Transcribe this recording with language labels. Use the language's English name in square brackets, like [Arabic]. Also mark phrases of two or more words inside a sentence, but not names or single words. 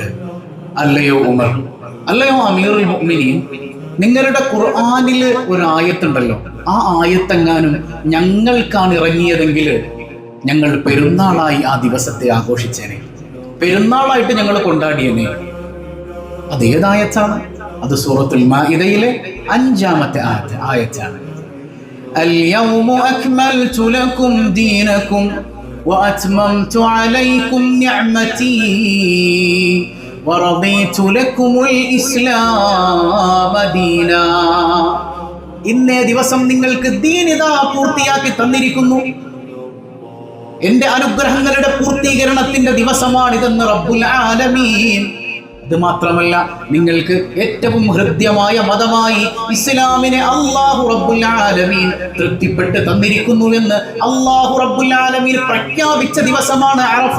[Malayalam] അല്ലയോ ഉമർ, അല്ലയോ [Arabic] أمير المؤمنين, [Malayalam] നിങ്ങളുടെ ഖുർആനിൽ ഒരു ആയത്തുണ്ടല്ലോ, ആ ആയത്തെങ്ങാനും ഞങ്ങൾക്കാണ് ഇറങ്ങിയതെങ്കിൽ ഞങ്ങൾ പെരുന്നാളായി ആ ദിവസത്തെ ആഘോഷിച്ചേനെ, പെരുന്നാളായിട്ട് ഞങ്ങൾ കൊണ്ടാടിയേനെ. അതേതായത്താണ്? അത് സൂറത്തുൽ മാഇദയിലെ 5-ാമത്തെ ആയത്താണ്. [Arabic] اليوم أكملت لكم دينكم وأتممت عليكم نعمتي ورضيت لكم الإسلام دينا. [Malayalam] ഇന്നേ ദിവസം നിങ്ങൾക്ക് ദീനിത പൂർത്തിയാക്കി തന്നിരിക്കുന്നു. എന്റെ അനുഗ്രഹങ്ങളുടെ പൂർത്തീകരണത്തിന്റെ ദിവസമാണിതെന്ന് [Arabic] رب العالمين. [Malayalam] ഇത് മാത്രമല്ല, നിങ്ങൾക്ക് ഏറ്റവും ഹൃദ്യമായ മതമായി ഇസ്ലാമിനെ [Arabic] الله رب العالمين [Malayalam] തൃപ്തിപ്പെട്ട് തന്നിരിക്കുന്നുവെന്ന് [Arabic] الله رب العالمين [Malayalam] പ്രഖ്യാപിച്ച ദിവസമാണ് അറഫ.